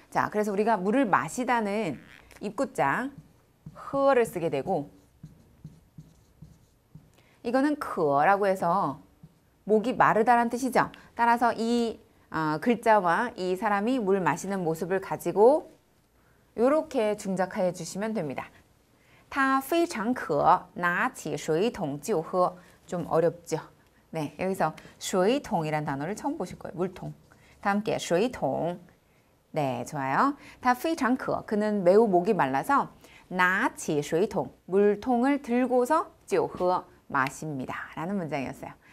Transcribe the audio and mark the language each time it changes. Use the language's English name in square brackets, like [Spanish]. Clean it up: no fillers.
[Korean] 자, 그래서 우리가 물을 마시다는 입구자 흐어를 쓰게 되고 이거는 크라고 해서 목이 마르다란 뜻이죠. 따라서 이 글자와 이 사람이 물 마시는 모습을 가지고 이렇게 중작해 주시면 됩니다. [Chinese] 他非常渴拿起水桶就喝. [Korean] 좀 어렵죠. 네, 여기서 水桶이란 단어를 처음 보실 거예요. 물통. 다 함께 水桶. 네, 좋아요. [Chinese] 他非常渴. [Korean] 그는 매우 목이 말라서 [Chinese] 拿起水桶. [Korean] 물통을 들고서 [Chinese] 就喝. [Korean] 마십니다. 라는 문장이었어요.